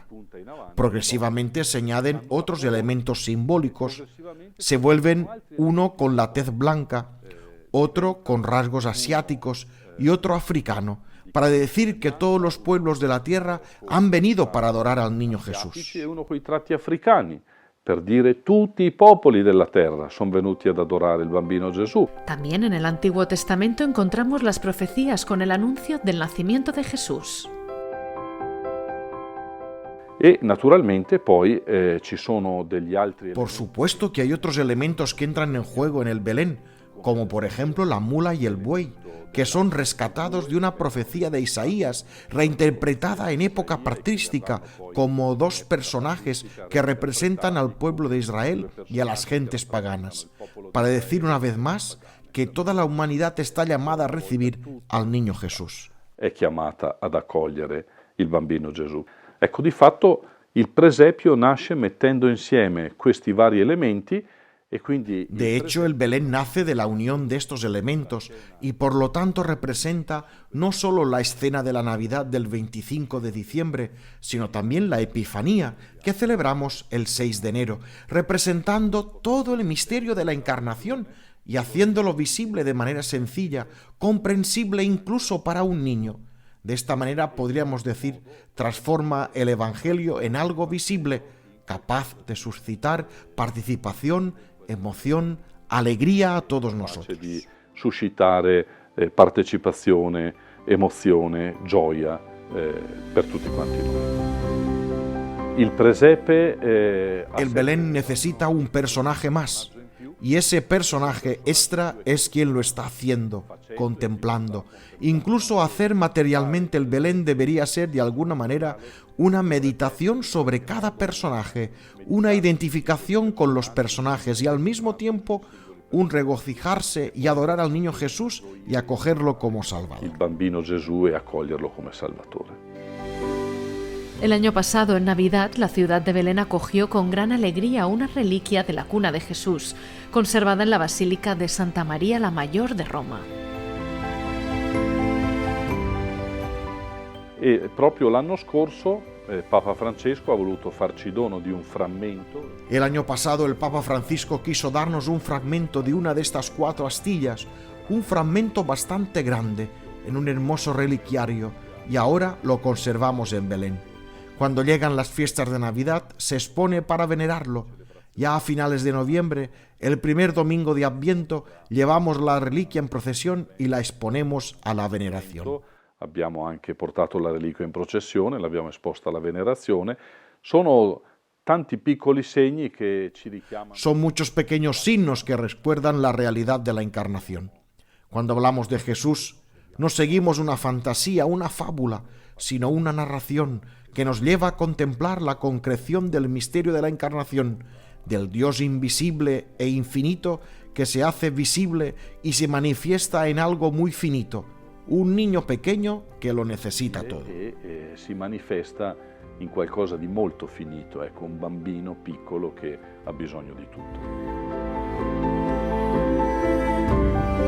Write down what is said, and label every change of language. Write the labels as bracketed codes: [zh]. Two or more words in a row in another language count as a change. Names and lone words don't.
[es] Progresivamente se añaden otros elementos simbólicos. Se vuelven uno con la tez blanca, otro con rasgos asiáticos y otro africano, para decir que todos los pueblos de la tierra han venido para adorar al niño Jesús. [it] Uno con i tratti africani, per dire tutti i popoli della terra sono venuti ad adorare il bambino Gesù. [es] También en el Antiguo Testamento encontramos las profecías con el anuncio del nacimiento de Jesús. [it] E naturalmente poi ci sono degli altri... [es] Por supuesto que hay otros elementos que entran en juego en el Belén, como por ejemplo la mula y el buey, que son rescatados de una profecía de Isaías, reinterpretada en época patrística como 2 personajes que representan al pueblo de Israel y a las gentes paganas, para decir una vez más que toda la humanidad está llamada a recibir al niño Jesús. [it] È chiamata ad accogliere il bambino Gesù. Ecco, di fatto Il presepio nasce mettendo insieme questi vari elementi. [es] De hecho, el Belén nace de la unión de estos elementos y por lo tanto representa no solo la escena de la Navidad del 25 de diciembre, sino también la Epifanía que celebramos el 6 de enero, representando todo el misterio de la Encarnación y haciéndolo visible de manera sencilla, comprensible incluso para un niño. De esta manera podríamos decir, transforma el Evangelio en algo visible, capaz de suscitar participación, emoción, alegría a todos nosotros. [it] Di suscitare partecipazione, emozione, gioia per tutti quanti noi. Il presepe [es] El Belén necesita un personaje más, y ese personaje extra es quien lo está haciendo, contemplando. Incluso hacer materialmente el Belén debería ser de alguna manera una meditación sobre cada personaje, una identificación con los personajes y al mismo tiempo un regocijarse y adorar al niño Jesús y acogerlo como Salvador. [it] Il bambino Gesù e accoglierlo come Salvatore. [es] El año pasado, en Navidad, la ciudad de Belén acogió con gran alegría una reliquia de la cuna de Jesús, conservada en la Basílica de Santa María la Mayor de Roma. [it] E proprio l'anno scorso Papa Francesco ha voluto farci dono di un frammento. [es] El año pasado el Papa Francisco quiso darnos un fragmento de una de estas 4 astillas, un fragmento bastante grande, en un hermoso reliquiario, y ahora lo conservamos en Belén. Cuando llegan las fiestas de Navidad se expone para venerarlo. Ya a finales de noviembre, el primer domingo de Adviento, llevamos la reliquia en procesión y la exponemos a la veneración. [it] Abbiamo anche portato la reliquia in processione, l'abbiamo esposta alla venerazione. Sono tanti piccoli segni che ci richiamano. [es] Son muchos pequeños signos que recuerdan la realidad de la encarnación. Cuando hablamos de Jesús, no seguimos una fantasía, una fábula, sino una narración que nos lleva a contemplar la concreción del misterio de la encarnación, del Dios invisible e infinito que se hace visible y se manifiesta en algo muy finito, un niño pequeño [it] che lo necessita [es] todo. [it] E si manifesta in qualcosa di molto finito, ecco, un bambino piccolo che ha bisogno di tutto.